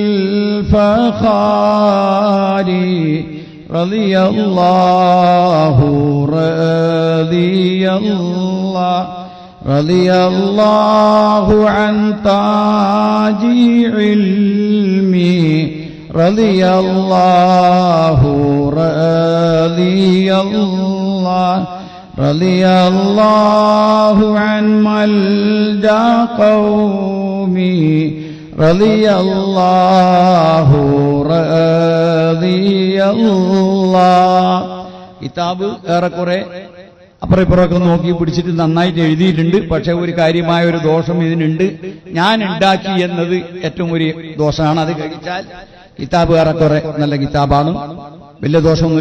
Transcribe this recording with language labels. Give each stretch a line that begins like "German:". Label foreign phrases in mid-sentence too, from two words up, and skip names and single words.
Arabic: الفخار رضي الله عن تاج علمي رضي الله عن ملجأ قومي رضي الله
Malayalam: കിതാബ് ഏറെക്കുറെ അപ്പുറം ഇപ്പുറമൊക്കെ നോക്കി പിടിച്ചിട്ട് നന്നായിട്ട് എഴുതിയിട്ടുണ്ട്. പക്ഷെ ഒരു കാര്യമായ ഒരു ദോഷം ഇതിനുണ്ട്. ഞാൻ ഉണ്ടാക്കി എന്നത് ഏറ്റവും ഒരു ദോഷമാണ്. അത് കഴിച്ചാൽ കിതാബ് ഏറെക്കുറെ നല്ല കിതാബാണ്, വലിയ ദോഷമൊന്നുമില്ല.